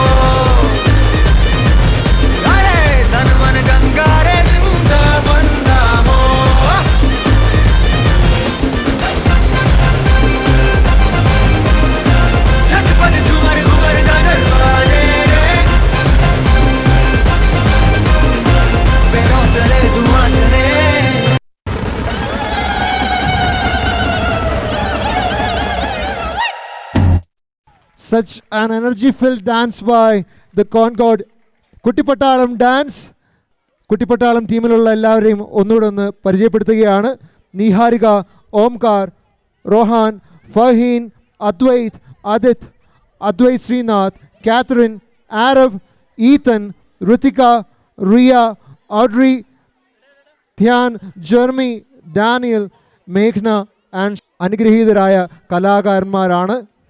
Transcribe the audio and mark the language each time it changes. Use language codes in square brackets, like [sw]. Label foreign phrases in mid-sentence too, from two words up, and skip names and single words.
[hi] अरे तन मन गंगारे जिंदा बंदा हो झटपट झूमर घूमर झाझर बाजे रे पैरों तले धुआं चले [en] Such an energy-filled dance by the Concord. [ml] കുട്ടിപ്പട്ടാളം ഡാൻസ്. കുട്ടിപ്പട്ടാളം ടീമിലുള്ള എല്ലാവരെയും ഒന്നുകൂടെ ഒന്ന് പരിചയപ്പെടുത്തുകയാണ്. നിഹാരിക, ഓംകാർ, റോഹാൻ, ഫഹീൻ, അദ്വൈത്, ആദിത്, അദ്വൈത് ശ്രീനാഥ്, കാത്തറിൻ, ആരവ്, ഈതൻ, ഋതിക, റിയ, ഔഡ്രി, ധ്യാൻ, ജെർമി, ഡാനിയൽ, മേഘ്ന ആൻഡ് അനുഗ്രഹീതരായ കലാകാരന്മാരാണ്.